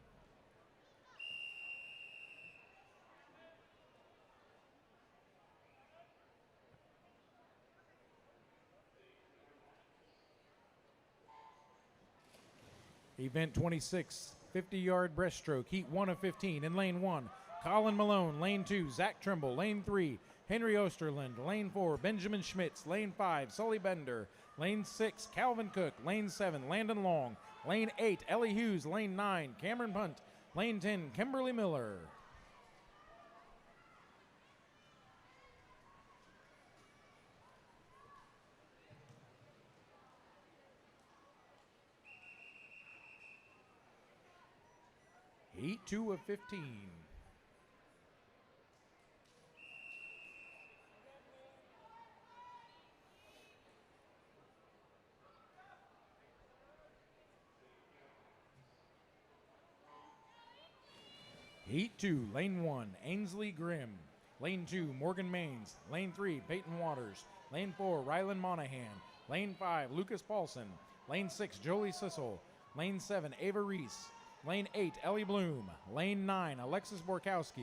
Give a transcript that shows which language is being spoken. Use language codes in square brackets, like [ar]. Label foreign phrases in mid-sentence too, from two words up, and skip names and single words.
[en] Event 26, 50-yard breaststroke, Heat 1 of 15. In lane 1, Colin Malone. Lane 2, Zach Trimble. Lane 3, Henry Osterland. Lane 4, Benjamin Schmitz. Lane 5, Sully Bender. Lane 6, Calvin Cook. Lane 7, Landon Long. Lane 8, Ellie Hughes. Lane 9, Cameron Punt. Lane 10, Kimberly Miller. Heat 2 of 15. Heat 2, Lane 1, Ainsley Grimm. Lane 2, Morgan Maines. Lane 3, Peyton Waters. Lane 4, Rylan Monahan. Lane 5, Lucas Paulson. Lane 6, Jolie Sissel. Lane 7, Ava Reese. Lane 8, Ellie Bloom. Lane 9, Alexis Borkowski.